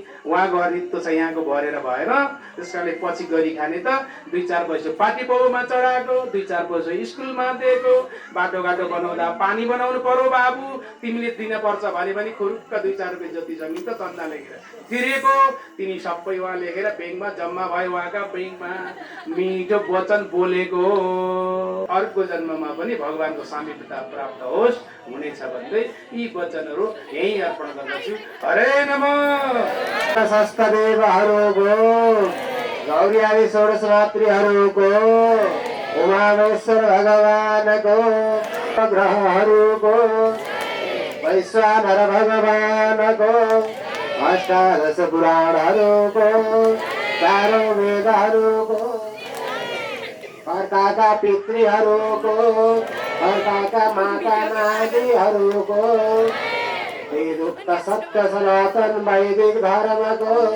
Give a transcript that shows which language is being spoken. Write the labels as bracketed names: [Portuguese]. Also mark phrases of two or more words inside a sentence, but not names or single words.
[Nepali] उहाँ घर रित्तो छ, यहाँको भरेर भएन, त्यस कारणले पछि गरी खाने त 2-4 पैसा पार्टी पाउमा चढाएको, 2-4 पैसा स्कुलमा दिएको, बाटोघाटो बनाउँदा पानी बनाउनु पर्यो बाबु, तिमीले दिन पर्छ भने पनि खुरुक्क 2-4 रुपियाँ जति जमिन त चन्दा लेखेर तिरेको, तिनी सबै उहाँ लेखेर ब्याङ्कमा जम्मा भयो। उहाँका ब्याङ्कमा मिठो वचन बोलेको, अर्को जन्ममा पनि भगवानको सामिप्यता प्राप्त होस् हुनेछ भन्दै यी वचनहरू यही अर्पण गर्दछु। [Sanskrit] हरे नमः। [Nepali] संस्थदेवहरूको, गौरी आदि षोडश रात्रिहरूको, उमामेश्वर भगवानको, ग्रहहरूको, वैश्वानर भगवानको, अष्टादश पुराणहरूको, 4 वेदहरूको, अर्काका पितृहरूको, अर्काका माता नानीहरूको, वेदोक्त सत्य सनातन वैदिक धर्मको।